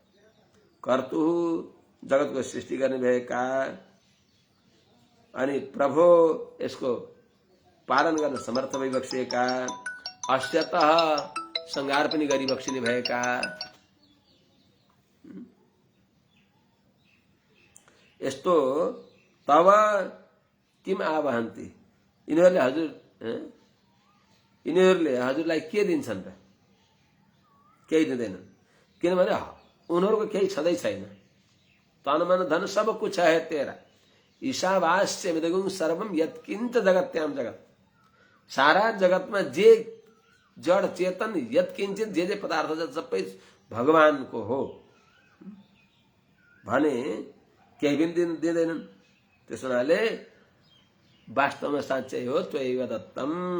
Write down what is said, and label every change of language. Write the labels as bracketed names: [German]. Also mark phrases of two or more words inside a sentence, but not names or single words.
[Nepali] कर्तुः जगतको सृष्टि गर्ने भएका, अनि प्रभो यसको पालन गर्न समर्थ भइबक्सिएका, अस्यतः संहार पनि गरिबक्सिने भएका, यस्तो [Sanskrit] तब किम आवहन्ति, [Nepali] यिनीहरूले हजुरलाई के दिन्छन् त? केही दिँदैनन्। किनभने उनीहरूको केही छँदै छैन। [Hindi] तन मन धन सब कुछ है तेरा, [Sanskrit] ईशावास्य विदगुं सर्वम यत्किंच जगत्याम जगत। [Nepali] सारा जगतमा जे जड चेतन यत्किंचित जे पदार्थ छ सबै भगवानको हो भने केही पनि दिँदैनन्। त्यसो हुनाले वास्तवमा साँच्चै हो [Sanskrit] त्वयैव दत्तम।